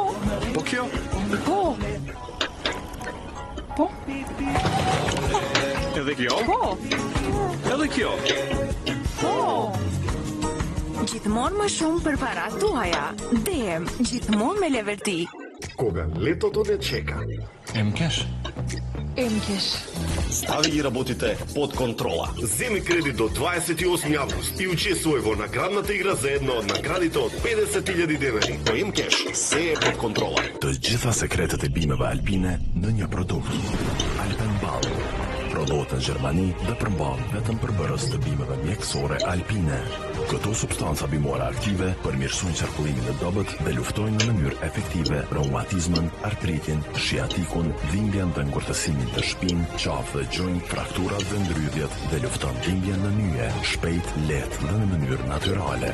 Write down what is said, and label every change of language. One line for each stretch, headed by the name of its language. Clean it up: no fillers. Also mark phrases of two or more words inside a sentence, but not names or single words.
Albanian: Po kjo? Po. Po. Edhe kjo? Po. Edhe kjo? Po. Gjithmonë më shumë për parat tuaja. DM, gjithmonë me Leverti.
Macedonian: Кога летото не чека. Емкеш? Емкеш. Стави ги работите под контрола. Земи кредит до 28 август и учествуј во наградната игра за едно од наградите од 50.000 денари. По Емкеш се е под контрола.
Albanian: Të gjitha sekretet e bimeve alpine në një produkt. Alpenball. Prodhohet në Gjermani dhe përmban vetëm përbërës të bimeve mjekësore alpine. Këto substanca bimore aktive përmirësojnë qarkullimin e dobët dhe luftojnë në mënyrë efektive reumatizmën, artritin, shiatikun, dhimbjen dhe ngurtësimin të shpinë, qafë dhe gjojnë, frakturat dhe ndrydhjet dhe lufton dhimbjen në nyje, shpejt, lehtë dhe në mënyrë natyrale.